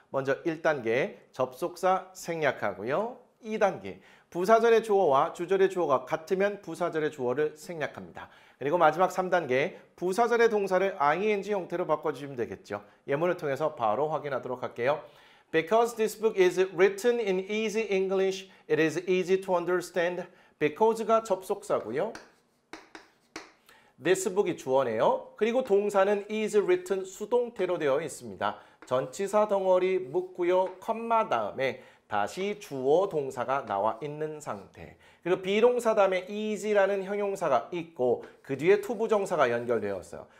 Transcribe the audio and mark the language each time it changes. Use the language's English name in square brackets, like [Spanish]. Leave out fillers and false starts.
[Korean] 먼저 1단계 접속사 생략하고요. 2단계 부사절의 주어와 주절의 주어가 같으면 부사절의 주어를 생략합니다. 그리고 마지막 3단계 부사절의 동사를 ing 형태로 바꿔주시면 되겠죠. 예문을 통해서 바로 확인하도록 할게요. [English] Because this book is written in easy English, it is easy to understand. [Korean] Because가 접속사고요. This book이 주어네요. 그리고 동사는 is written 수동태로 되어 있습니다. 전치사 덩어리 묻고요. 컴마 다음에 다시 주어 동사가 나와 있는 상태. 그리고 비동사 다음에 is라는 형용사가 있고 그 뒤에 투부정사가 연결되었어요.